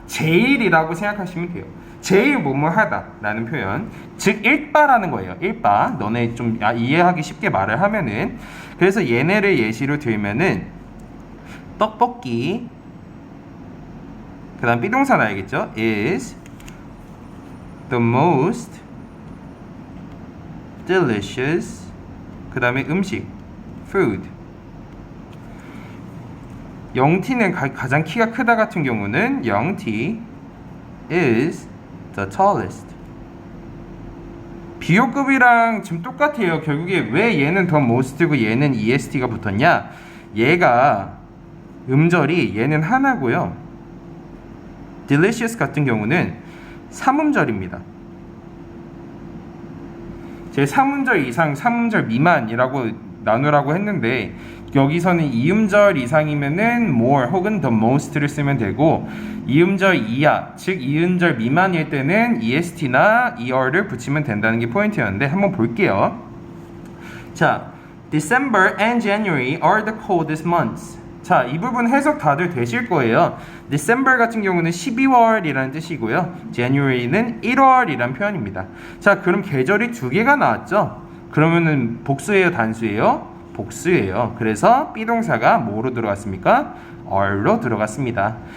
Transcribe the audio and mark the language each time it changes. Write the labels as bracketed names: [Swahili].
[Korean] 제일이라고 생각하시면 돼요. 제일 뭐뭐하다 라는 표현, 즉 일바라는 거예요. 일바. 너네 좀 이해하기 쉽게 말을 하면은, 그래서 얘네를 예시로 들면은 떡볶이, 그 다음 비동사 나야겠죠? [English] is the most delicious, [Korean] 그 다음에 음식 [English] food. [Korean] 영티는 가장 키가 크다 같은 경우는 영티 [English] is the tallest. [Korean] 비교급이랑 지금 똑같아요. 결국에 왜 얘는 더 most고 얘는 est가 붙었냐, 얘가 음절이 얘는 하나고요. delicious 같은 경우는 3음절입니다. 제 3음절 이상, 3음절 미만이라고 나누라고 했는데 여기서는 2음절 이상이면은 more 혹은 the most를 쓰면 되고, 2음절 이하, 즉 2음절 미만일 때는 est나 er를 붙이면 된다는 게 포인트였는데 한번 볼게요. [English] 자, December and January are the coldest months. [Korean] 자, 이 부분 해석 다들 되실 거예요. December 같은 경우는 12월이라는 뜻이고요. January는 1월이라는 표현입니다. 자, 그럼 계절이 두 개가 나왔죠? 그러면은 복수예요, 단수예요? 복수예요. 그래서 B동사가 뭐로 들어갔습니까? are로 들어갔습니다.